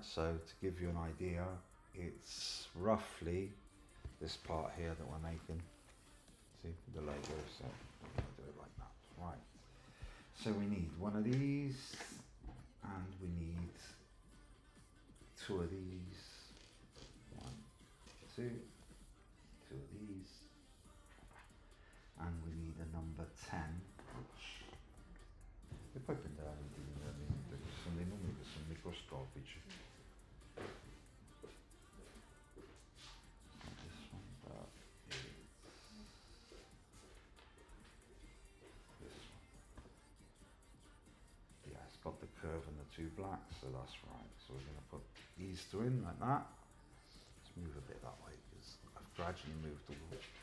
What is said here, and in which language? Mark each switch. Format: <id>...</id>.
<en>So to give you an idea, it's roughly this part here that we're making. See the logo, so I'm going to do it like that. Right. So we need one of these, and we need two of these. One, two of these, and we need a number 10, which</en> <it>e poi prenderà individualmente, ci sono dei numeri che sono microscopici.</it> <en>This one, but it's this one. Yeah, it's got the curve and the two blacks, so that's right. So we're going to put these two in like that. Let's move a bit that way because I've gradually moved the wall.</en>